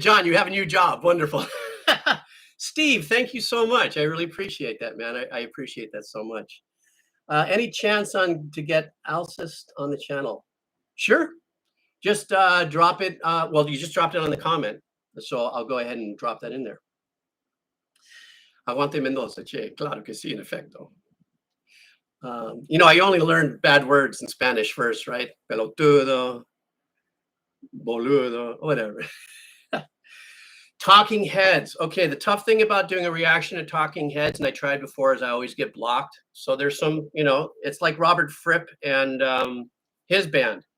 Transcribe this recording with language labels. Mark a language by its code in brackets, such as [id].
[en] John, you have a new job. Wonderful. Steve, thank you so much. I really appreciate that, man. I appreciate that so much. Any chance to get Alcest on the channel? Sure. Just drop it. Well, you just dropped it on the comment. So I'll go ahead and drop that in there. [es] Aguante Mendoza, che, claro que sí, en efecto. [en] I only learned bad words in Spanish first, right? Pelotudo, boludo, whatever. Talking heads. Okay, the tough thing about doing a reaction to talking heads, and I tried before, is I always get blocked. So there's some, it's like Robert Fripp and his band.